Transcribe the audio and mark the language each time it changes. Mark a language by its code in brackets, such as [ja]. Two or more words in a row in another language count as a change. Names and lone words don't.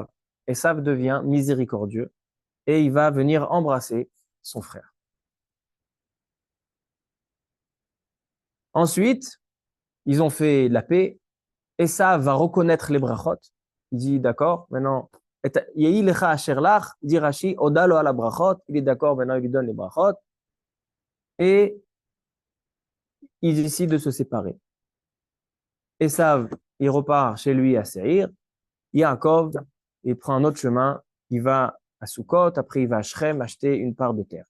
[fr] Esav devient miséricordieux, et il va venir embrasser son frère. Ensuite, ils ont fait la paix. Esav va reconnaître les brachot. Il dit, d'accord, maintenant, [he] יהי לך אשר לך, dit Rashi, הודה לו על הברכות. [fr] Il est d'accord, maintenant il lui donne les brachot. Et ils décident de se séparer. Esav, il repart chez lui à Seir. Yaakov, il prend un autre chemin. Il va à Sukkot, après il va à Shrem acheter une part de terre.